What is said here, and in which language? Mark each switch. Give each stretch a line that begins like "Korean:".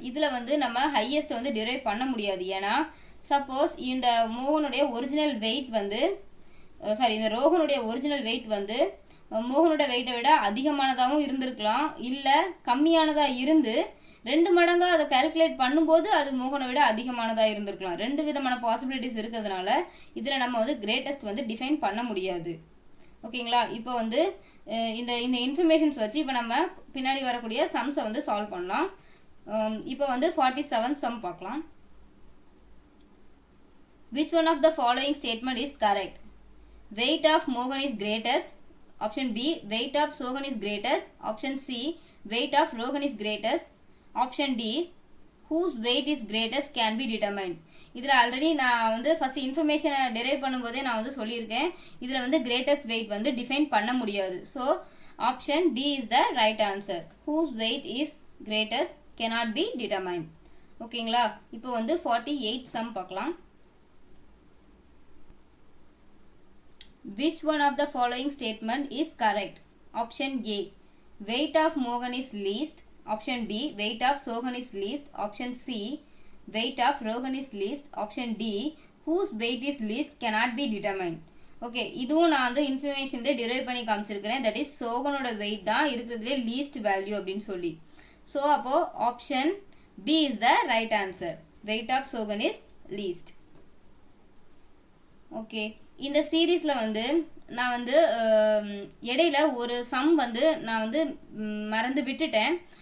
Tamil: இதுல வந்து நம்ம ஹையஸ்ட் வந்து டிரைவ் பண்ண முடியாது. ஏன்னா சப்போஸ் இந்த மோகனுடைய ஒரிஜினல் வெயிட் வந்து இந்த ரோகனுடைய ஒரிஜினல் வெயிட் வந்து மோகனோட வெயிட்டை விட அதிகமானதாகவும் இருந்திருக்கலாம், இல்லை கம்மியானதாக இருந்து 2 மடங்கா அதை கால்குலேட் பண்ணும்போது அது மோகனை விட அதிகமானதாக இருந்திருக்கலாம். 2 விதமான பாசிபிலிட்டிஸ் இருக்கிறதுனால இதில் நம்ம வந்து கிரேட்டஸ்ட் வந்து டிஃபைன் பண்ண முடியாது. ஓகேங்களா? இப்போ வந்து இந்த இந்த இன்ஃபர்மேஷன்ஸ் வச்சு இப்போ நம்ம பின்னாடி வரக்கூடிய சம்ஸை வந்து சால்வ் பண்ணலாம். இப்போ வந்து 47 சம் பார்க்கலாம்.
English: Which one of the following statement is correct? Weight of Mohan is greatest. Option B, weight of Sohan is greatest. Option C, weight of Rohan is greatest. Option D, whose weight is greatest can be determined.
Tamil: இதில் already நான் வந்து first இன்ஃபர்மேஷனை drive பண்ணும்போதே நான் வந்து சொல்லியிருக்கேன், இதில் வந்து கிரேட்டஸ்ட் வெயிட் வந்து டிஃபைன் பண்ண முடியாது.
English: So option D is the right answer. whose weight is greatest cannot be determined.
Tamil: ஓகேங்களா? இப்போ வந்து 48 சம் பார்க்கலாம்.
English: Which one of the following statement is correct? Option A, weight of Mohan is least. Option B, weight of Sohan is least. Option C, weight of Rohan is least. Option D, whose weight is least cannot be determined.
Tamil: Okay, இதுவும் நான் வந்து இன்ஃபர்மேஷன்ல drive பண்ணி காமிச்சிருக்கிறேன்.
English: that is
Tamil: சோகனோட wait தான் இருக்கிறதுலே least value அப்படின்னு சொல்லி.
English: So அப்போ option B is the right answer. Weight of Sohan is least.
Tamil: Okay, இந்த சீரீஸில் வந்து நான் வந்து இடையில ஒரு சம் வந்து நான் வந்து மறந்து விட்டுட்டேன்.